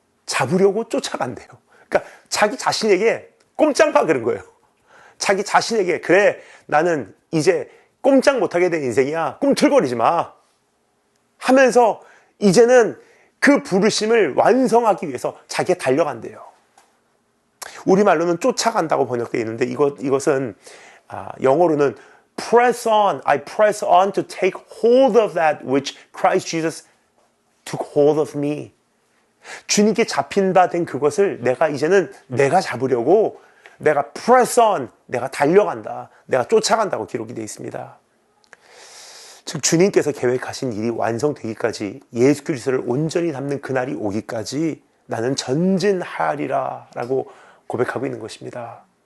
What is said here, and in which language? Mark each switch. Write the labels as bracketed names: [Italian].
[Korean] 잡으려고 쫓아간대요. 그러니까 자기 자신에게 꼼짝마 그런 거예요. 자기 자신에게 그래 나는 이제 꼼짝 못하게 된 인생이야. 꿈틀거리지 마 하면서 이제는 그 부르심을 완성하기 위해서 자기가 달려간대요. 우리말로는 쫓아간다고 번역되어 있는데 이것은 영어로는 [English] press on, I press on to take hold of that which Christ Jesus took hold of me. [Korean] 주님께 잡힌 바 된 그것을 내가 잡으려고 내가 [English] press on, [Korean] 내가 달려간다, 내가 쫓아간다고 기록이 되어 있습니다. 즉 주님께서 계획하신 일이 완성되기까지 예수 그리스도를 온전히 담는 그날이 오기까지 나는 전진하리라 라고 고백하고 있는 것입니다.